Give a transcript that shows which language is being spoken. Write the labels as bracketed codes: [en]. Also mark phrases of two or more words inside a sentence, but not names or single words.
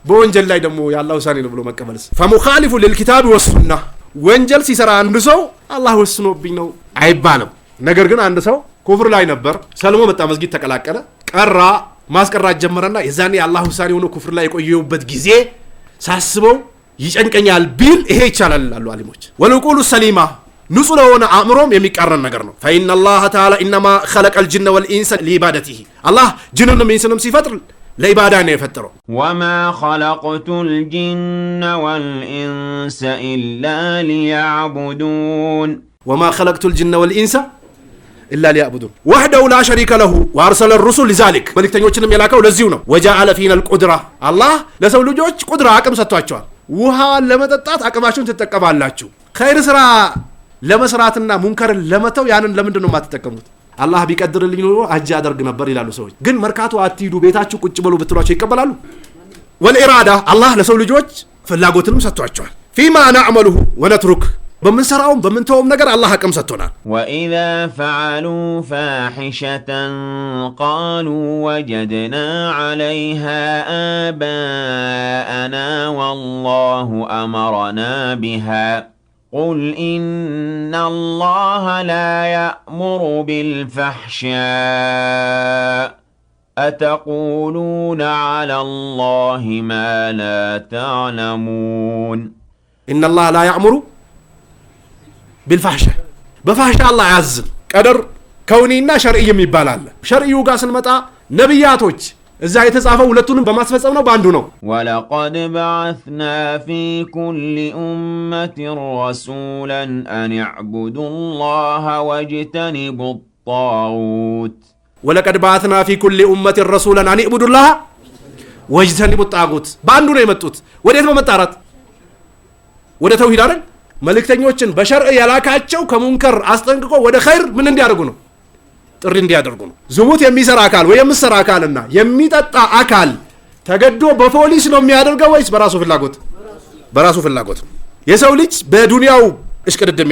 [am] በወንጀል ላይ ደግሞ ያላህ ውሳኔ ነው ብሎ መቀበልስ [ar] فمخالف للكتاب والسنه [am] ወንጀል ሲሰራ አንድ ሰው አላህ ወስኖብኝ ነው አይባልም ነገር ግን አንድ ሰው ኩፍር ላይ ነበር ሰልሞ መጣ መስጊድ ተቀላቀለ ቀራ ማስቀራት ጀመረና የዛኔ አላህ ውሳኔ ሆኖ ኩፍር ላይ የቆየውበት ጊዜ ሳስበው ይጨንቀኛል ቢል ይሄ ይቻላል አሉ አሊሞች [ar] والعقول السليمة [am] ንጹህ ለሆነ አእምሮም የሚቃረን ነገር ነው [ar] فإن الله تعالى إنما خلق الجن والإنس لعبادته [am] الله ጅንንም ኢንስንም ሲፈጥር ለኢባዳ ነው የፈጠረው [ar] وما خلقت الجن والإنس إلا ليعبدون وما خلقت الجن والإنس إلا ليعبدون وحده لا شريك له وأرسل الرسل لذلك [am] መልእክተኞችንም የላከው ለዚሁ ነው [ar] وجعل فينا القدرة [am] الله ለሰው ልጆች ቁድራ አቅም ሰጥቷቸዋል ውሃ ለመጠጣት አቅማችሁን ትጠቀማላችሁ ኸይር ስራ ለመስራትና ሙንከርን ለመተው ያንን ለምንድን ነው የማትጠቀሙት አላህ ቢቀድርልኝ ኖሮ አጅ አደርግ ነበር ይላሉ ሰዎች ግን መርካቶ አትሂዱ ቤታችሁ ቁጭ በሉ ብትሏቸው ይቀበላሉ ወልኢራዳ አላህ ለሰው ልጆች ፍላጎትንም ሰጥቷቸዋል [ar] فيما نعمله ونترك [am] በምንሰራውም በምንተውም ነገር አላህ አቅም ሰጥቶናል [ar] وإذا فعلوا فاحشة قالوا وجدنا عليها آباءنا والله أمرنا بها قل إن الله لا يأمر بالفحشاء أتقولون على الله ما لا تعلمون إن الله لا يأمر بالفحشاء بفحشاء الله يعزل قدر كونينا شرعي [am] የሚባል አለ ሸርዒው ጋር ስንመጣ ነብያቶች እዛ የተጻፈው ሁለቱንም በማስፈጸም ነው ባንዱ ነው [ar] ولقد بعثنا في كل أمة رسولا أن اعبدوا الله واجتنبوا الطاغوت ولقد بعثنا في كل أمة رسولا أن اعبدوا الله واجتنبوا الطاغوت [am] ባንዱ ነው የመጡት ወዴት በመጣራት ወደ ተውሂድ አይደል መልእክተኞችን በሸርዕ ያላካቸው ከሙንከር አስጠንቅቆ ወደ ኸይር ምን እንዲያደርጉ ነው ጥሪ እንዲያደርጉ ነው ዝሙት የሚሰራ አካል ወይ የምሰራ አካልና የሚጠጣ አካል ተገዶ በፖሊስ ነው የሚያደርገው ወይስ በራሱ ፍላጎት የሰው ልጅ በዱንያው እሽቅድድም